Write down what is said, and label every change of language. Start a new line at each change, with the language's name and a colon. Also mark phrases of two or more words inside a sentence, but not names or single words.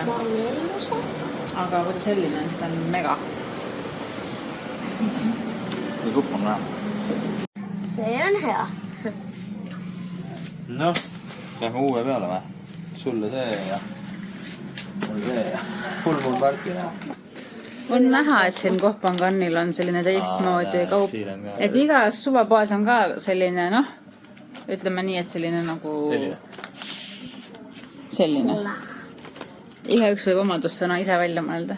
Estonian: Aga kui ta selline on, siis ta on mega. Kui supp on vähe. See on hea. Noh, lähme uue peale või? Sulle see ja mul see ja
English: full moon party
Estonian: näha. On näha, et siin Kohpangannil on selline teistmoodi kaup. Et igas suvapoes on ka selline, noh, ütleme nii, et selline nagu... Selline. Igaüks võib omadussõna ise välja mõelda.